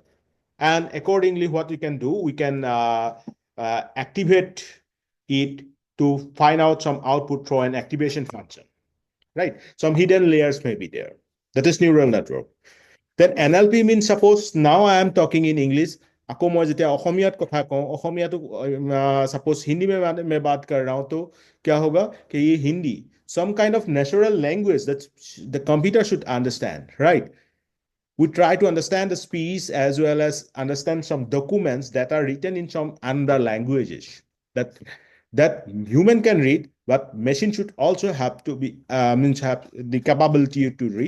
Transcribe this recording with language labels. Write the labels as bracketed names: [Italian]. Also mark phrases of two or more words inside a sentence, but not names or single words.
[English] And accordingly, what we can do, we can activate it to find out some output through an activation function, right? Some hidden layers may be there. That is neural network. Then NLP means, suppose now I am talking in English, [Assamese] আকৌ মই যেতিয়া অসমীয়াত কথা কওঁ, অসমীয়াটো [Hindi] suppose हिंदी में मैं बात कर रहा हूं, तो क्या होगा कि ये हिंदी [English] some kind of natural language that the computer should understand, right? We try to understand the speech as well as understand some documents that are written in some other languages that human can read, but machine should also have to be means have the capability to read.